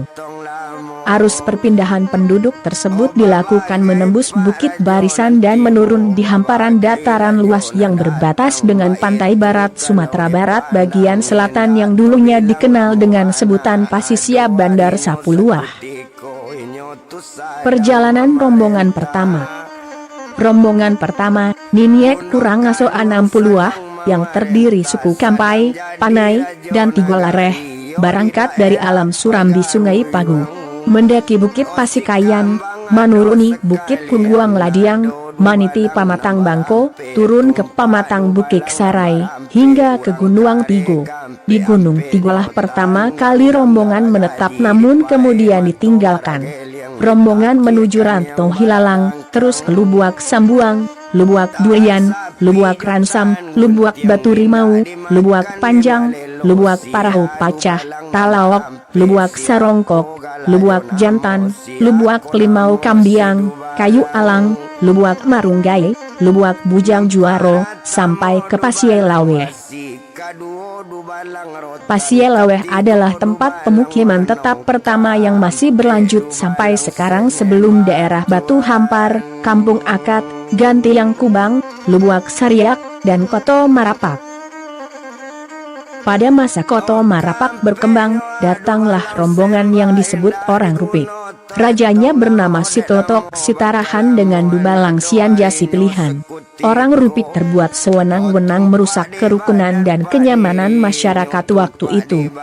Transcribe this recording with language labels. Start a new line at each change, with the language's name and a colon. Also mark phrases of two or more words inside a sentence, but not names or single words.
Indonesian: Arus perpindahan penduduk tersebut dilakukan menembus Bukit Barisan dan menurun di hamparan dataran luas yang berbatas dengan pantai barat Sumatera Barat bagian selatan yang dulunya dikenal dengan sebutan Pasisia Bandar Sapuluah. Perjalanan rombongan pertama. Rombongan pertama, Niniek Kurangaso 60 yang terdiri suku Kampai, Panai, dan Tigolareh, berangkat dari alam Surambi Sungai Pagu. Mendaki Bukit Pasikayan, menuruni Bukit Kungguang Ladiang, Maniti Pamatang Bangko, turun ke Pamatang Bukit Sarai, hingga ke Gunung Tigo. Di Gunung Tigo lah pertama kali rombongan menetap namun kemudian ditinggalkan. Rombongan menuju Rantau Hilalang, terus ke Lubuak Sambuang, Lubuak Durian, Lubuak Ransam, Lubuak Batu Rimau, Lubuak Panjang, Lubuak Parahu Pacah, Talawak, Lubuak Sarongkok, Lubuak Jantan, Lubuak Limau Kambiang, Kayu Alang, Lubuak Marunggai, Lubuak Bujang Juaro, sampai ke Pasielaweh. Pasielaweh adalah tempat pemukiman tetap pertama yang masih berlanjut sampai sekarang sebelum daerah Batu Hampar, Kampung Akat, Gantiang Kubang, Lubuak Sariak, dan Koto Marapak. Pada masa Koto Marapak berkembang, datanglah rombongan yang disebut orang Rupik. Rajanya bernama Sitotok Sitarahan dengan Dubalang Sian Jasi pilihan. Orang Rupik terbuat sewenang-wenang merusak kerukunan dan kenyamanan masyarakat waktu itu.